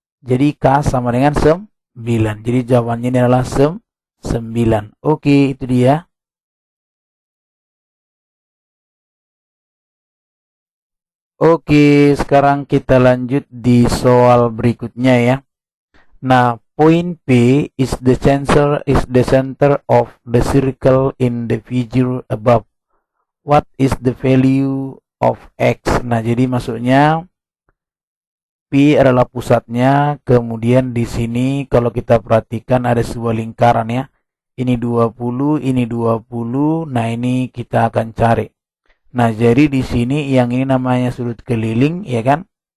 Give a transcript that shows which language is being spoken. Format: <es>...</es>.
<id>Jadi K sama dengan 9. Jadi jawabannya ini adalah 9. Oke, itu dia. Oke, sekarang kita lanjut di soal berikutnya ya.</id> <en>Nah, point P is the center of the circle in the figure above. What is the value of X?</en> <id>Nah, jadi maksudnya P adalah pusatnya, kemudian di sini kalau kita perhatikan ada sebuah lingkaran ya. Ini 20, ini 20. Nah, ini kita akan cari. Nah, jadi di sini yang ini namanya sudut keliling, ya kan?</id>